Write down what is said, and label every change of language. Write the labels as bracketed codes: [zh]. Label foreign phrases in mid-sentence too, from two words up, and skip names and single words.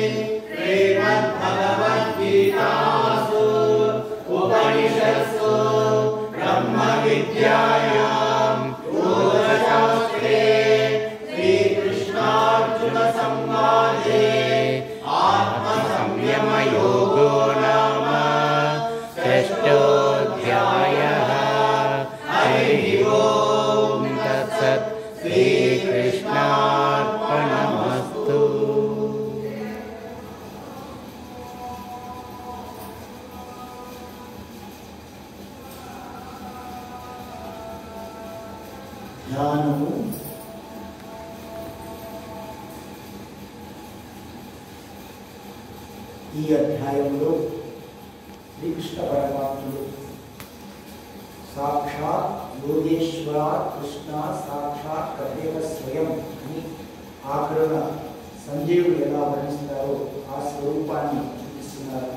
[sa] श्रीमद्भगवद्गीतासु उपनिषत्सु ब्रह्मविद्यायां योगशास्त्रे श्रीकृष्णार्जुनसंवादे आत्मसंयमयोगो नाम षष्ठोऽध्यायः हरिः ओम् तत्सत् श्रीकृष्णार्पणमस्तु। [te] ಧ್ಯಾನವು ఈ అధ్యాయంలో శ్రీకృష్ణ పరమాత్ముడు సాక్షాత్ యోగేశ్వర కృష్ణ సాక్షాత్ కృష్ణ స్వయం అని ఆఖరున సంజీవుడు ఎలా వర్ణిస్తారో ఆ స్వరూపాన్ని చూపిస్తున్నారు.